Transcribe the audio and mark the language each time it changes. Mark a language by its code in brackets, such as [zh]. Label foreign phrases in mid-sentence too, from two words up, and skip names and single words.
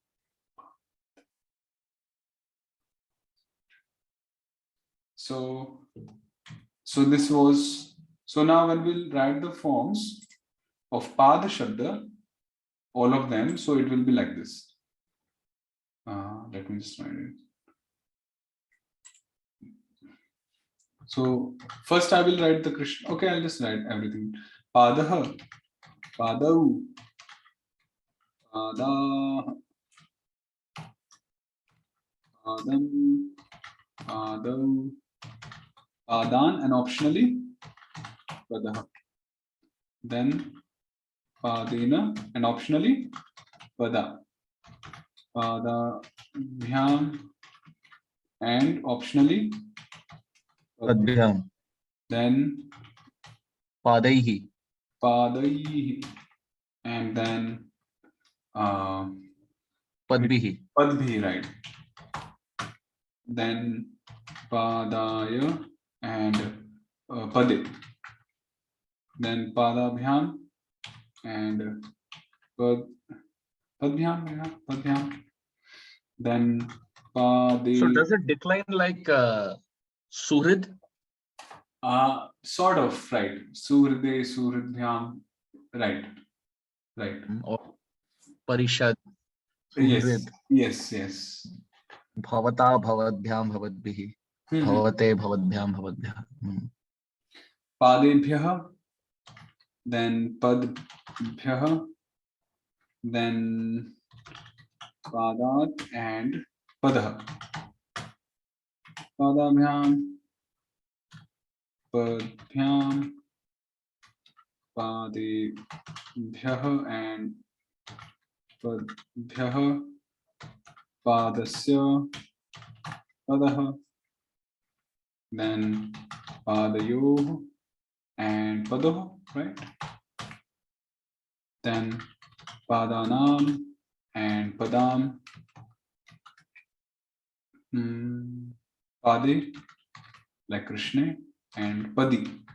[en] So this was, so now when we'll write the forms of Pada Shabda, all of them, so it will be like this. Let me just write it. So first I will write the Krishna. Okay, I'll just write everything. [sa] Padaha, Padau, Pada, Padam, Padau, Padan, [en] and optionally [sa] Padaha. Then Padena, [en] and optionally Pada. [sa] Pada Bhyam, [en] and optionally [sa] Padbhyam. [en] Then [sa] Padaihi. [en] Padaihi, and then [sa] Padbihi. Padbhi, [en] right? Then Padaya and Pade. Then Padabhyam and Padbhyam. Then Pade. So does it decline like Suhrid? Sort of, right? Surde, Suridhyam, right? Or Parishad? Yes, Suhrid. yes. [sa] Bhavata, Bhavadbhyam, Bhavadbihi. Bhavate, Bhavadbhyam, Bhavadbhyam. Padebhyah, then Padbhyah, then Padat and Padah. Padabhyam, Padbhyam, Padebhyah and Padbhyah, Padasya, Padah, then Padayoh and Padoh, right? [en] Then Padanam and Padam. Pade, like Krishna, and Padi.